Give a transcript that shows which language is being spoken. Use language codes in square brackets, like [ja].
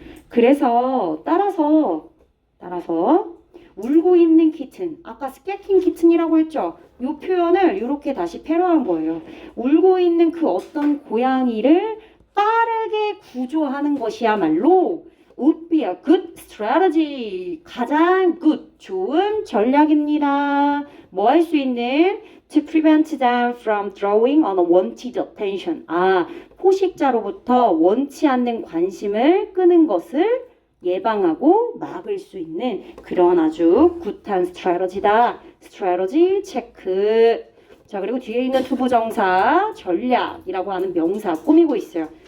[ko] 그래서 따라서 울고 있는 키튼, 아까 스케킹 키튼이라고 했죠? 이 표현을 이렇게 다시 패러한 거예요. 울고 있는 그 어떤 고양이를 빠르게 구조하는 것이야말로 [en] would be a good strategy. [ko] 가장 good, 좋은 전략입니다. 뭐 할 수 있는? [en] To prevent them from drawing unwanted attention. [ko] 포식자로부터 원치 않는 관심을 끄는 것을 예방하고 막을 수 있는 그런 아주 굿한 스트래터지다. 스트래터지 체크. 자, 그리고 뒤에 있는 투부정사 전략이라고 하는 명사 꾸미고 있어요.